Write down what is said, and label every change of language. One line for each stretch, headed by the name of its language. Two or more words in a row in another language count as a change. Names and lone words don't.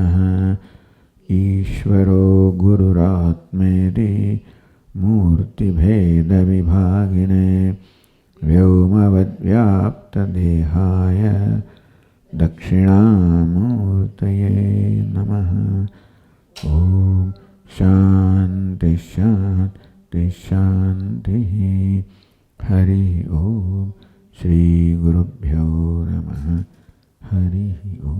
Sanskrit: ઈશ્વરો ગુરુરાત્મેતિ મૂર્તિભેદવિભાગિને વ્યોમવદ્વ્યાપ્તદેહાય દક્ષિણામૂર્તયે નમઃ. ઓમ શાંતિ શાંતિ शांति शांति। हरि ओम। श्री गुरुभ्यो नमः। हरि